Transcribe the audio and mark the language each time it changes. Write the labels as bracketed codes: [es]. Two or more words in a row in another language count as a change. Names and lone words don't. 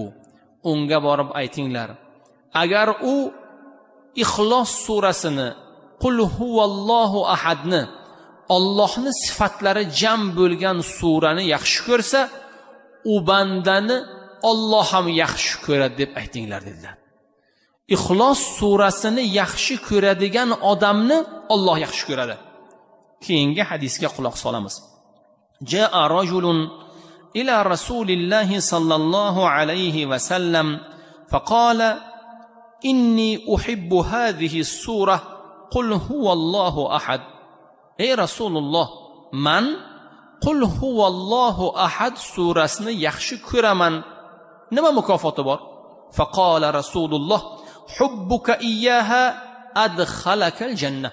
[uz] Unga borib aytinglar, agar u Ixlos surasini, Qul huvallohu ahadni, Allohning sifatlari jam bo'lgan surani yaxshi ko'rsa, u bandani Alloh ham yaxshi ko'radi deb aytinglar dedilar. Ixlos surasini yaxshi ko'radigan odamni Alloh yaxshi ko'radi. Keyingi hadisga quloq solamiz. [ar] جاء رجل إلى رسول الله صلى الله عليه وسلم فقال إني أحب هذه السورة قل هو الله أحد. [uz] Ey Rasululloh, man qul huvallohu ahad surasini yaxshi ko'raman. Nima mukofoti bor? [ar] فقال رسول الله حبك إياها أدخلك الجنة.